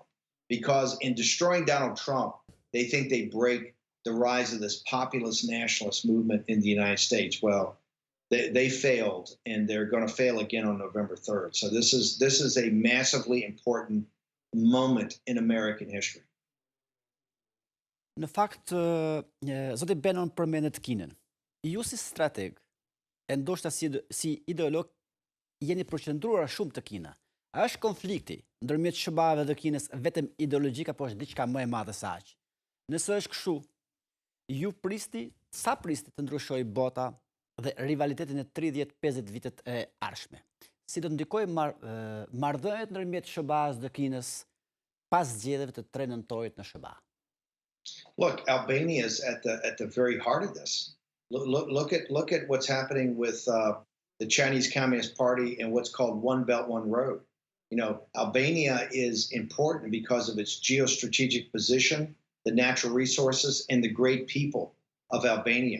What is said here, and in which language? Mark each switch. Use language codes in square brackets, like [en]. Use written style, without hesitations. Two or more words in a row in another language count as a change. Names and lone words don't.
[en] Because in destroying Donald Trump, they think they break the rise of this populist nationalist movement in the United States. Well, they failed, and they're going to fail again on November 3rd. So this is a massively important moment in American history. [sq] Në fakt, zoti Bannon përmendet Kinën. Ju si strateg, e ndoshta si ideolog, jeni përqendruar shumë të Kina. A është konflikti ndërmjet SBA-ve dhe Kinës vetëm ideologjik apo është diçka më e madhe se aq? Nëse është kështu, ju sa pristi të ndryshojë bota dhe rivalitetin e 30-50 vitet e ardhshme? Si do të ndikojë marrëdhëniet ndërmjet SBA-s dhe Kinës pas zgjedhjeve të 3 nëntorit në SBA? [en] Look, Albania is at the very heart of this. Look at what's happening with the Chinese Communist Party and what's called One Belt, One Road. You know, Albania is important because of its geostrategic position, the natural resources, and the great people of Albania.